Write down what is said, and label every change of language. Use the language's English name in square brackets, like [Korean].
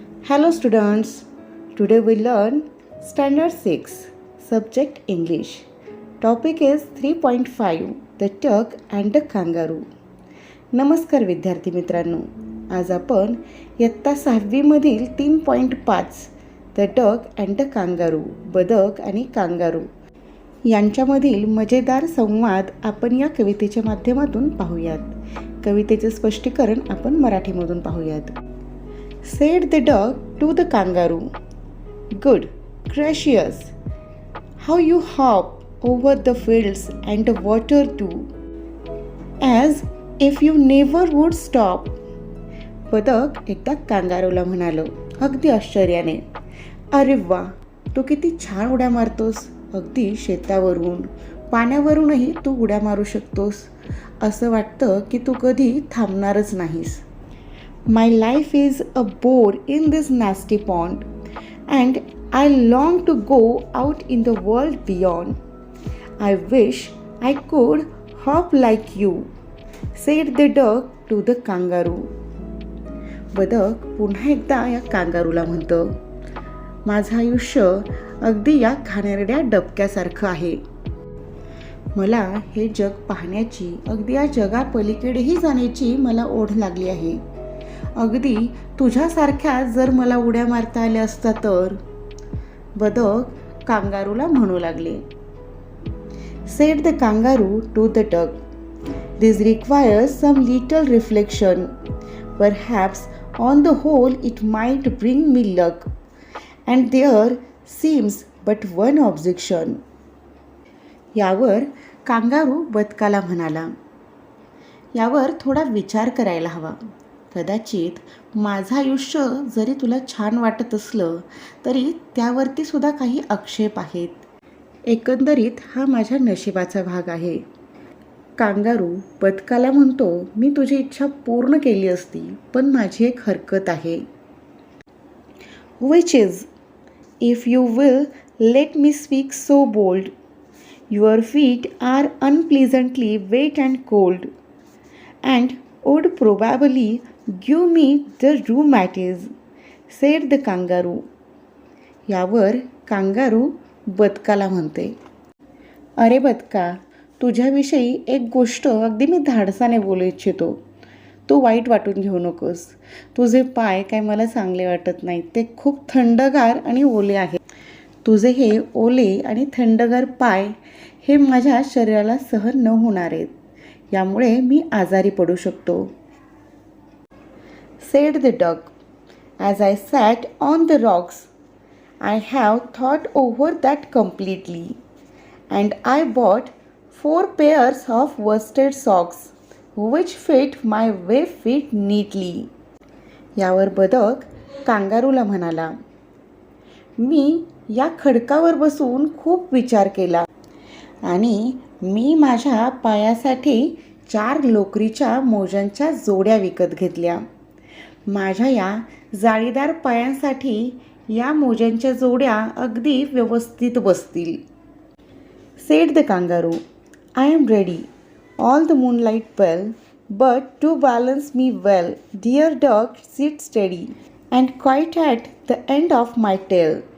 [English] Hello students, today we learn Standard 6, Subject English. Topic is 3.5, The Duck and the Kangaroo. [Marathi] नमस्कार विद्यार्थी मित्रांनो, आज आपण इयत्ता 6वी मधील 3.5 The Duck and the Kangaroo, बदक आणि कांगारू यांच्यामधील मजेदार संवाद आपण या कवितेच्या माध्यमातून पाहूयात. कवितेचे स्पष्टीकरण आपण मराठीमधून पाहूयात. [English] Said the duck to the kangaroo, "Good gracious, how you hop over the fields and the water too, as if you never would stop." [Marathi] बदक एकदा कांगारूला म्हणालो अगदी आश्चर्याने, "अरे वा, तू किती छान उड्या मारतोस. अगदी शेतावरून पाण्यावरूनही तू उड्या मारू शकतोस. असं वाटतं की तू कधी थांबणारच नाहीस. [English] My life is a bore in this nasty pond, and I long to go out in the world beyond. I wish I could hop like you," said the duck to the kangaroo. [Marathi] बदक पुन्हा एकदा या कांगारूला म्हणतं, "माझं आयुष्य अगदी या घाणेरड्या डबक्यासारखं आहे. मला हे जग पाहण्याची, अगदी या जगापलीकडेही जाण्याची मला ओढ लागली आहे. अगदी तुझ्यासारख्या जर मला उड्या मारता आल्या असता तर." बदक कांगारूला म्हणू लागले. [English] Said the kangaroo to the duck, "This requires some little reflection. Perhaps on the whole it might bring me luck. And there seems but one objection." [Marathi] यावर कांगारू बदकाला म्हणाला, "यावर थोडा विचार करायला हवा. कदाचित माझं आयुष्य जरी तुला छान वाटत असलं तरी त्यावरती सुद्धा काही आक्षेप आहेत. एकंदरीत हा माझ्या नशिबाचा भाग आहे." कांगारू बदकाला म्हणतो, "मी तुझी इच्छा पूर्ण केली असती, पण माझी एक हरकत आहे. [English] Which is, if you will let me speak so bold. Your feet are unpleasantly wet and cold, and would probably give me the rheumatiz," said the kangaroo. [Marathi] यावर कांगारू बदकाला म्हणते, "अरे बदका, तुझ्याविषयी एक गोष्ट अगदी मी धाडसाने बोलू इच्छितो. तू वाईट वाटून घेऊ नकोस. तुझे पाय काय मला चांगले वाटत नाहीत. ते खूप थंडगार आणि ओले आहेत. तुझे हे ओले आणि थंडगार पाय हे माझ्या शरीराला सहन न होणार आहेत. यामुळे मी आजारी पडू शकतो." [English] Said the duck, "As I sat on the rocks, I have thought over that completely, and I bought 4 pairs of worsted socks, which fit my web feet neatly." [Marathi] यावर बदक कांगारूला म्हणाला, "मी या खडकावर बसून खूप विचार केला आणि मी माझ्या पायासाठी 4 लोकरीच्या मोजांच्या जोड्या विकत घेतल्या. माझ्या या जाळीदार पायांसाठी या मोजांच्या जोड्या अगदी व्यवस्थित बसतील." [English] Said the kangaroo, "I am ready. All the moonlight well, but to balance me well, dear duck, sit steady, and quite at the end of my tail."